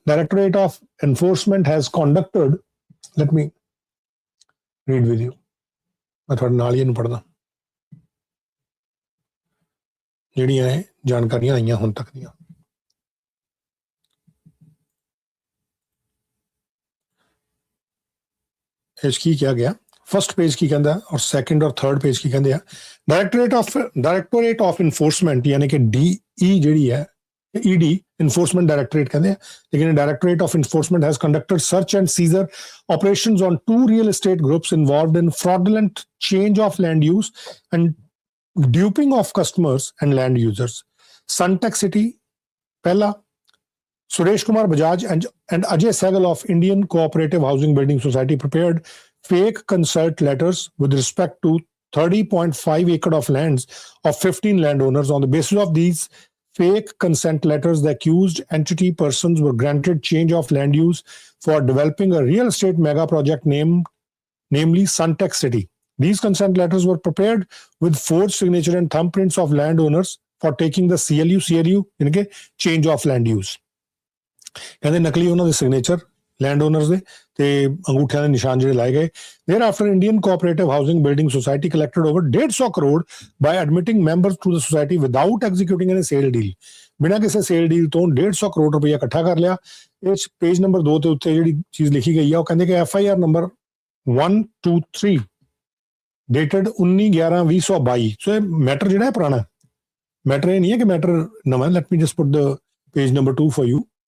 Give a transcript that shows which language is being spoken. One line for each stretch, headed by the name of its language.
English: directorate of enforcement has conducted, let me read with you,
Punjabi: ਮੈਂ ਤੁਹਾਡੇ ਨਾਲ ਹੀ ਇਹਨੂੰ ਪੜ੍ਹਦਾ ਜਿਹੜੀਆਂ ਇਹ ਜਾਣਕਾਰੀਆਂ ਆਈਆਂ ਹੁਣ ਤੱਕ ਦੀਆਂ। ਇਸ ਕੀ ਕਿਹਾ ਗਿਆ, ਫਸਟ ਪੇਜ ਕੀ ਕਹਿੰਦਾ ਔਰ ਸੈਕੰਡ ਔਰ ਥਰਡ ਪੇਜ ਕੀ ਕਹਿੰਦੇ ਆ।
English: directorate of enforcement
Punjabi: ਯਾਨੀ ਕਿ
English: DE
Punjabi: ਜਿਹੜੀ ਹੈ
English: ED enforcement directorate
Punjabi: ਕਹਿੰਦੇ ਆ, ਲੇਕਿਨ
English: Directorate of enforcement has conducted search and seizure operations on 2 real estate groups involved in fraudulent change of land use and duping of customers and land users. Suntex City
Punjabi: ਪਹਿਲਾ,
English: Suresh Kumar Bajaj and Ajay Sehgal of Indian Cooperative Housing Building Society prepared fake consent letters with respect to 30.5 acre of lands of 15 landowners. On the basis of these fake consent letters, the accused entity persons were granted change of land use for developing a real estate mega project namely Suntech City. These consent letters were prepared with forged signature and thumbprints of landowners for taking the CLU in change of land use.
Punjabi: ਕਹਿੰਦੇ ਨਕਲੀ ਉਹਨਾਂ ਦੇ signature land honours ਦੇ ਤੇ ਅੰਗੂਠਿਆਂ ਦੇ ਨਿਸ਼ਾਨ ਜਿਹੜੇ ਲਾਏ ਗਏ।
English: Thereafter, Indian Cooperative Housing Building Society collected over 150 crore by admitting members to the society without executing any sale deal.
Punjabi: ਬਿਨਾਂ ਕਿਸੇ ਸੇਲ ਡੀਲ ਤੋਂ 150 ਕਰੋੜ ਰੁਪਇਆ ਇਕੱਠਾ ਕਰ ਲਿਆ। ਇਹ ਪੇਜ ਨੰਬਰ 2 ਤੇ ਉੱਤੇ ਜਿਹੜੀ ਚੀਜ਼ ਲਿਖੀ ਗਈ ਆ ਉਹ ਕਹਿੰਦੇ ਕਿ FIR ਨੰਬਰ 123 dated 19/11/2022। ਸੋ ਇਹ ਮੈਟਰ ਜਿਹੜਾ ਹੈ ਪੁਰਾਣਾ ਮੈਟਰ, ਇਹ ਨਹੀਂ ਹੈ ਕਿ ਮੈਟਰ ਨਵਾਂ।
English: Let me just put the page number 2 for you.